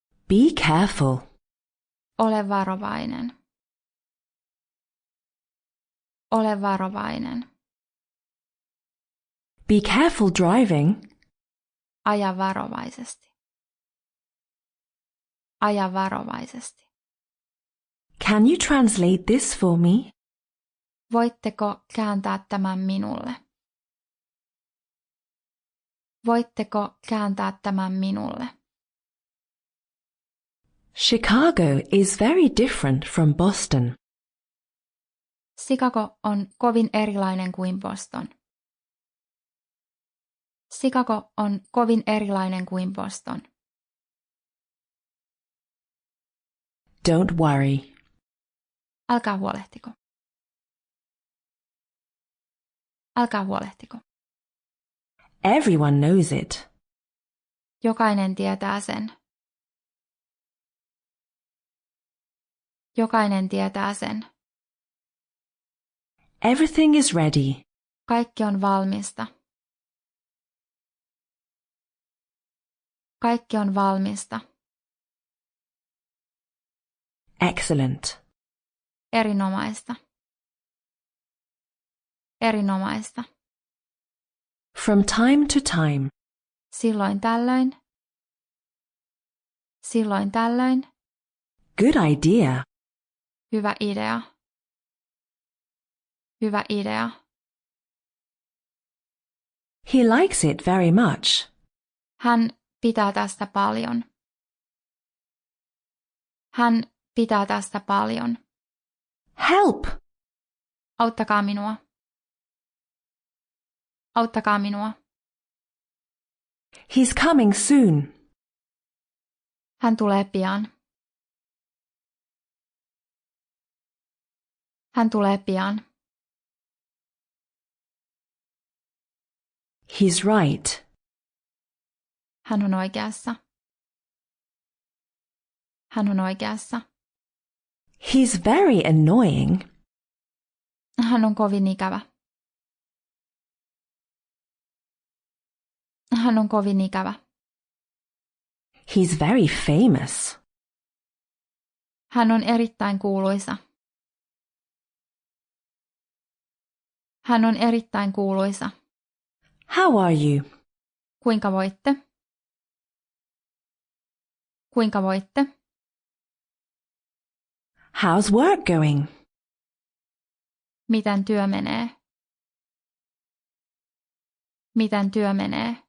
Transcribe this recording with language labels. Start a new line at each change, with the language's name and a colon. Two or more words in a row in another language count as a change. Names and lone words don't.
English: Be careful.
Finnish: Ole varovainen. Ole varovainen.
English: Be careful driving.
Finnish: Aja varovaisesti. Aja varovaisesti.
English: Can you translate this for me?
Finnish: Voitteko kääntää tämän minulle? Voitteko kääntää tämän minulle?
English: Chicago is very different from Boston.
Finnish: Chicago on kovin erilainen kuin Boston. Chicago on kovin erilainen kuin Boston.
English: Don't worry.
Finnish: Älkää huolehtiko. Älkää huolehtiko.
English: Everyone knows it.
Finnish: Jokainen tietää sen. Jokainen tietää sen.
English: Everything is ready.
Finnish: Kaikki on valmista. Kaikki on valmista.
English: Excellent.
Finnish: Erinomaista. Erinomaista.
English: From time to time.
Finnish: Silloin tällöin. Silloin tällöin.
English: Good idea.
Finnish: Hyvä idea. Hyvä idea.
English: He likes it very much.
Finnish: Hän pitää tästä paljon. Hän pitää tästä paljon.
English: Help!
Finnish: Auttakaa minua. Auttakaa minua.
English: He's coming soon.
Finnish: Hän tulee pian. Hän tulee pian.
English: He's right.
Finnish: Hän on oikeassa. Hän on oikeassa.
English: He's very annoying.
Finnish: Hän on kovin ikävä. Hän on kovin ikävä.
English: He's very famous.
Finnish: Hän on erittäin kuuluisa. Hän on erittäin kuuluisa.
English: How are you?
Finnish: Kuinka voitte? Kuinka voitte?
English: How's work going?
Finnish: Miten työ menee? Miten työ menee?